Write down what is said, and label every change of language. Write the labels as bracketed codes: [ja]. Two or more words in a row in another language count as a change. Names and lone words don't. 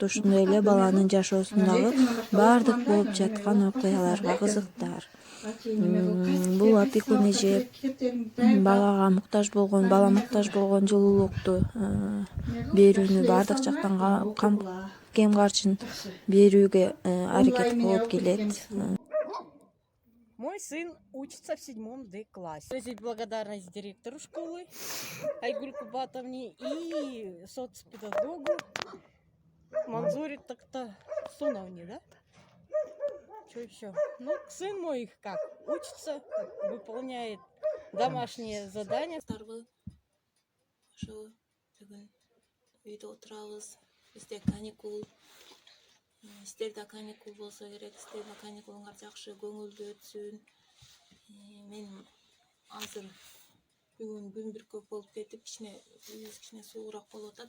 [ky] Ошондой эле баланын жашоосундагы бардык болуп жаткан окуяларга кызыктар. Бул опекун эже бала муктаж болгон жылуулукту берүүнү бардык жактан кем карчын берүүгө аракет кылып келет. [ru] Мой сын учится в 7 классе. Выразить благодарность директору школы Айгуль Кубатовне и соцпедагогу Манзуре Суновне, да? Что еще? Ну, сын мой как? Учится, выполняет домашние задания. [ky] Ошо бүгүн үйдө отурабыз. Бизде каникул. Сиздерде каникул болсо керек. Сиздердин каникулуңар жакшы көңүлдүү өтсүн. Мен азыр бүгүн күн бир көп болуп кетип, кичине суугураак болуп атат.